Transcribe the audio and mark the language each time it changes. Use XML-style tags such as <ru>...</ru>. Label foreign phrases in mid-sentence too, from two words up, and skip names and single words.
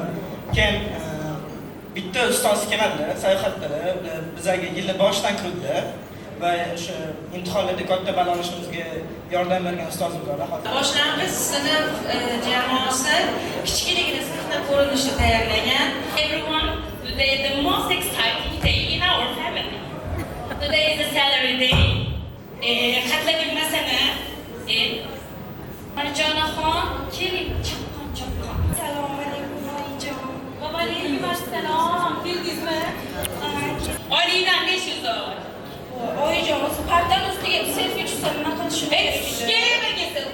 <uz>Keyin bitta ustoz keladilar, sayohatdalar. Bizga yilni boshidan kirdilar va o'sha imtihonlarda katta ball olishimizga yordam bergan ustozimiz bor. Boshlang'ich sinf jamoasi kichkinagina sahna ko'rinishini tayyorlagan.</uz> <en>Everyone, today is the most exciting day in our family. Today is the salary day.</en> <uz>Qatlaning masana. Marjonaxon, keling, chaqqon. Assalomu alaykum oyijon. Va alaykum assalom. Keldingizmi? Oyingdan 500 dollar. Oyijon, o'zi pardan ustiga selfie tushsam nima qilishim kerak?</uz>